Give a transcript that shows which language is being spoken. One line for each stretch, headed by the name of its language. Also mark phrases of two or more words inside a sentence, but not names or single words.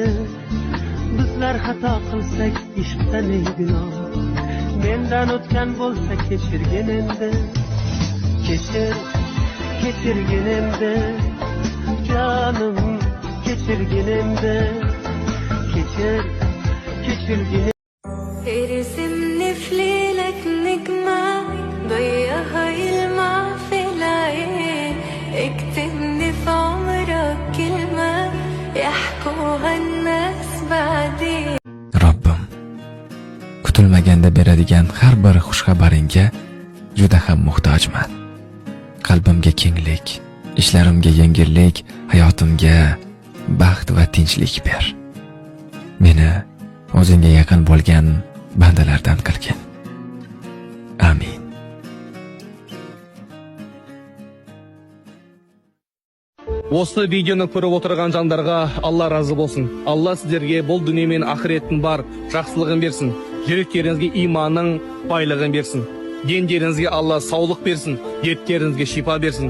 Uzbek: Bizlar xato qilsak ishqda ne gunoh. Mendan o'tgan bo'lsa kechirgin endi. Kechirgin endi. Jonim kechirgin endi. Kechirgin.
Arabic: ارسمني في ليلك نجمة ضيها يلمع في العين اكتبني في عمرك كلمة يحكوها الناس بعدين
Uzbek: Robbim, kutilmaganda beradigan har bir xushxabaringga juda ham muhtojman. Qalbimga kenglik, ishlarimga yengillik, hayotimga baxt va tinchlik ber. Meni o'zingga yaqin bo'lgan bandalardan qilgin. Amin.
Kazakh: Осы видеоны көріп отырған жандарға Алла разы болсын. Алла сіздерге бұл дүние мен ақыреттің бар жақсылығын берсін. Жүректеріңізге иманның байлығын берсін. Дендеріңізге Алла саулық берсін, дерттеріңізге шипа берсін.